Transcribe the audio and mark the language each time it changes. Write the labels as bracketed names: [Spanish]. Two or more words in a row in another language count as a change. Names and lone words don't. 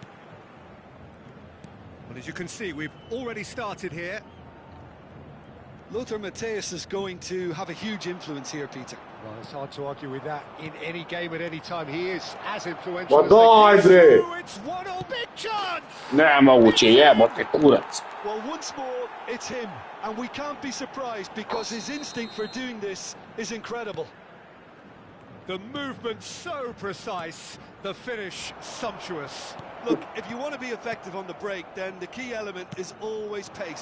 [English] Well, as you can see, we've already started here. Lothar Matthäus is going to have a huge influence here, Peter. Well, it's hard to argue with that. In any game at any time, he is as influential as [Serbian] Daj [English] they [Serbian] bre! [English] get. Oh, it's 1-0 big chance! [Serbian] Nemoguće, jebote, kurac. [English] Well, once more, it's him. And we can't be surprised because his instinct for doing this is incredible. The movement so precise, the finish sumptuous. Look, if you want to be effective on the break, then the key element is always pace.